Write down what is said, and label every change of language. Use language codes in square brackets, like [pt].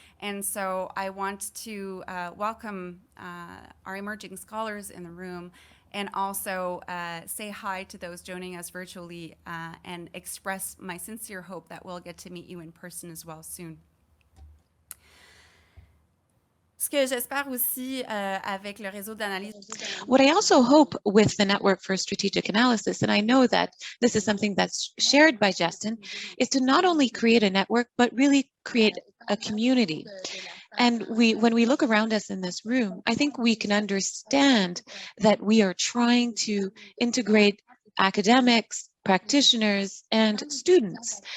[en] And so I want to welcome our emerging scholars in the room, and also say hi to those joining us virtually, and express my sincere hope that we'll get to meet you in person as well soon. [fr] Ce que j'espère aussi avec le réseau d'analyse. [en] What I also hope with the Network for Strategic Analysis, and I know that this is something that's shared by Justin, is to not only create a network, but really create a community. And when we look around us in this room, I think we can understand that we are trying to integrate academics, practitioners, and students.